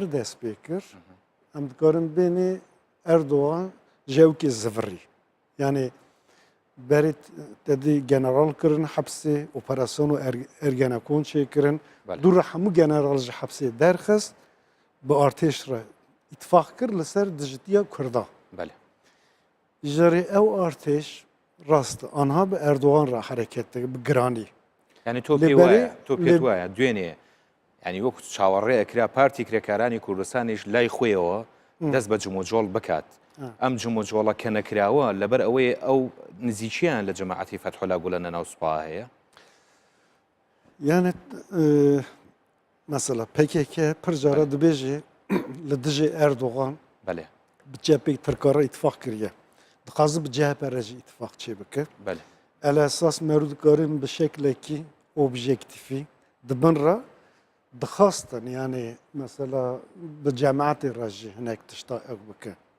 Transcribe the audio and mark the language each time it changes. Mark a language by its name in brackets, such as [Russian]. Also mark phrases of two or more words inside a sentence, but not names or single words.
[Kurdish] dest pê kir em dikarin bêne Erdogan jewkê zivirî yani berê tedî general kirin hepsê operasyonu ergenekon çêkirin dû re hemû general ji hepsê derxist bi artêş re îtifaq kir li ser dijitiya Kurda ji rê ew artêş rast anha bi Erdogan re hereket dike bi giranî [Central Kurdish] yani tۆ pێت وایە دوێنێ ینی وەکو چاوەڕێ ئەکرا پارتی کرێکارانی کوردستانیش لای خۆیەوە دەست بە جمۆجۆڵ بکات ئەم جمۆجۆڵە کە نەکراوە لەبەر ئەوەی ئەو نزیکیان لە جەماعەتی فەتحولا گولەن لە ناو سوپا هەیە [Kurdish] yani mesela PKK pir cara dibêje li dijî Erdogan bi cepek Tirkara îtifaq kiriye dixwaze bi CHP re jî îtifaq çê bike el esas merdûkarin bi şeklekî objektifî dibin re dixwastin yani mesela bi cemaatê re jî hinek tişta ew bike